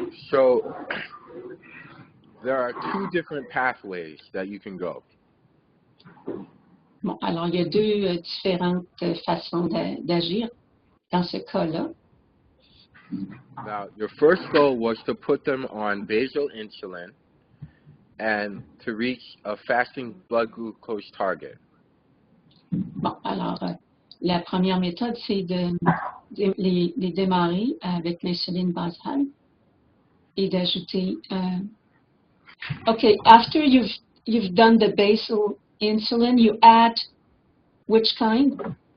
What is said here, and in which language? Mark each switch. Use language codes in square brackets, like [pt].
[en] So there are 2 different pathways that you can go. [fr] Bon, alors il y a 2 différentes façons d'agir dans ce cas-là. [en] Now, your first goal was to put them on basal insulin and to reach a fasting blood glucose target. [fr] Bon, alors, la première méthode, c'est de les démarrer avec l'insuline basale et d'ajouter. [en] Okay, after you've done the basal insulin, you add which kind?